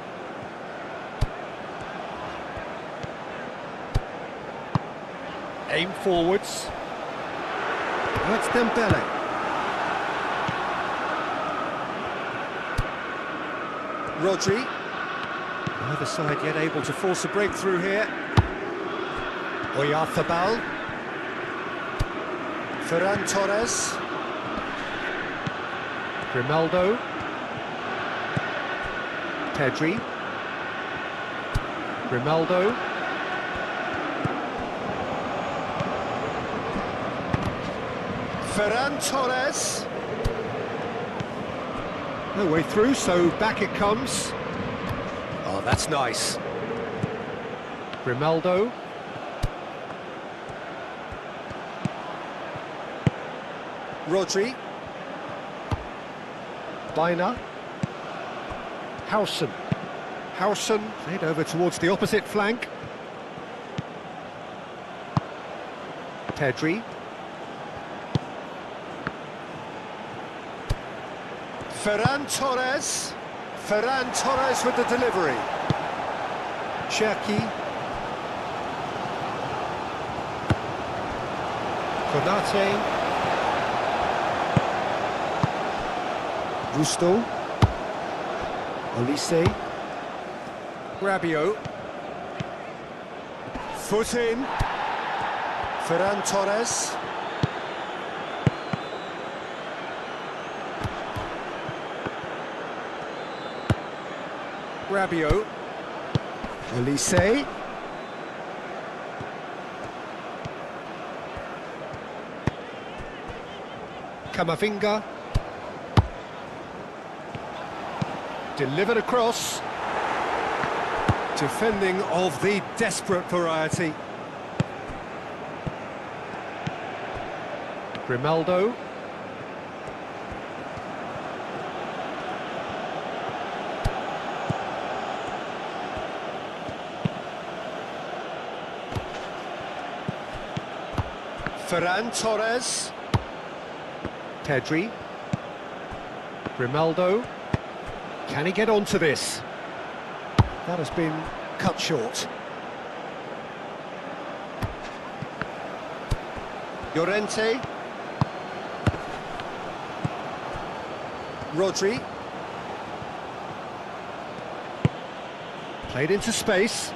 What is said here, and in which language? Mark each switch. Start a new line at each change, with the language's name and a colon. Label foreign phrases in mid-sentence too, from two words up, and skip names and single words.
English: Aim forwards. That's Dembele. Rodri. Neither side yet able to force a breakthrough here. Oyarzabal. Ferran Torres. Grimaldo. Pedri. Grimaldo. Ferran Torres. No way through, so back it comes. Oh, that's nice. Grimaldo. Rodri. Biner. Howson. Howson played over towards the opposite flank. Pedri. Ferran Torres. Ferran Torres with the delivery. Cherki. Konate. Gusto. Olise. Rabiot. Foot in. Ferran Torres. Rabiot. Olise. Camavinga. Delivered across. Defending of the desperate variety. Grimaldo. Ferran Torres. Pedri. Grimaldo. Can he get onto this? That has been cut short. Llorente. Rodri. Played into space.